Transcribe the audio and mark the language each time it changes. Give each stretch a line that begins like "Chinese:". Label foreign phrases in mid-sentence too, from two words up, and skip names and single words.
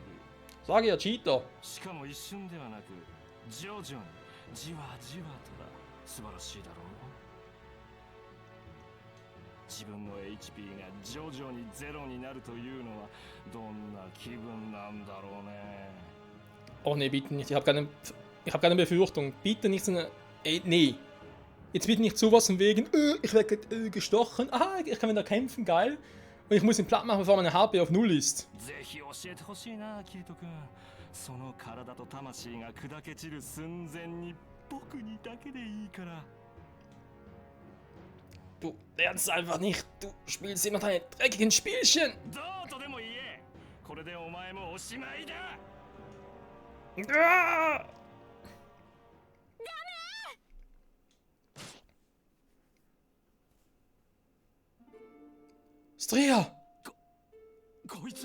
German: Sag ja, Cheater.
Japanese: しかも一瞬ではなく徐々にじわじわとだ。素晴らしいだろう。自分の HP が徐々にゼロになるというのはどんな気分なんだろうね。
German: Oh nee, bitte nicht. Ich habe keine Befürchtung. Bitte nicht so eine... nee. Jetzt bitte nicht sowas von wegen, ich werde gestochen. Aha, ich kann wieder kämpfen, geil. Und ich muss ihn platt machen, bevor meine HP auf 0 ist.
Japanese: ぜひ教えてほしいな、キリト君。その体と魂が砕け散る寸前に僕にだけでいいから。
German: Du lernst einfach nicht. Du spielst immer deine dreckigen Spielchen.
Japanese: どうとでも言え。これでお前もおしまいだ。 Ah! Stria! こいつ。